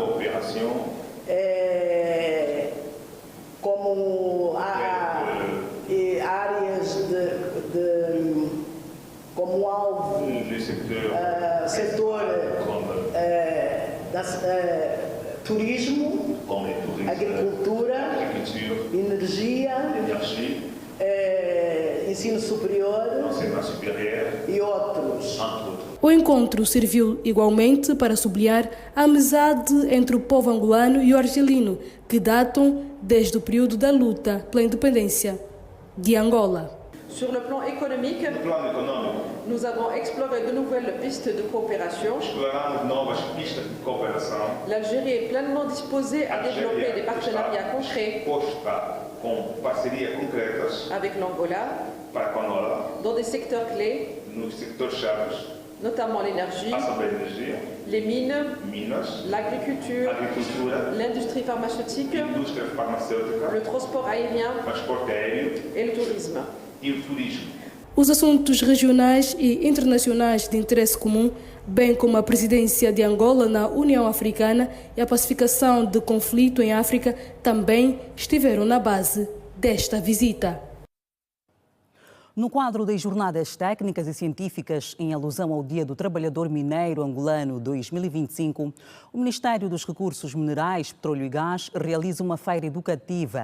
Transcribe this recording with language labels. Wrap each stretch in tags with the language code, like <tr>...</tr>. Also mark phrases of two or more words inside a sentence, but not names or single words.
<pt>como áreas como alvo, setor turismo, agricultura, energia, ensino superior e outros. O encontro serviu igualmente para sublinhar a amizade entre o povo angolano e o argelino, que datam desde o período da luta pela independência de Angola.</pt> <fr>Sur le plan économique, Nous avons exploré de nouvelles pistes de coopération.</fr> <pt>Exploramos novas pistas de cooperação.</pt> <fr>L'Algérie est pleinement disposée à développer des partenariats concrets</fr> <pt>com parcerias concretas</pt> <fr>avec l'Angola dans des secteurs clés,</fr> <pt>nos sectores chaves,</pt> <fr>notamment l'énergie, les mines, l'agriculture, l'industrie pharmaceutique, le transport aérien et le tourisme.</fr> <pt>Os assuntos regionais e internacionais de interesse comum, bem como a presidência de Angola na União Africana e a pacificação do conflito em África, também estiveram na base desta visita. No quadro das jornadas técnicas e científicas em alusão ao Dia do Trabalhador Mineiro Angolano 2025, o Ministério dos Recursos Minerais, Petróleo e Gás realiza uma feira educativa.</pt>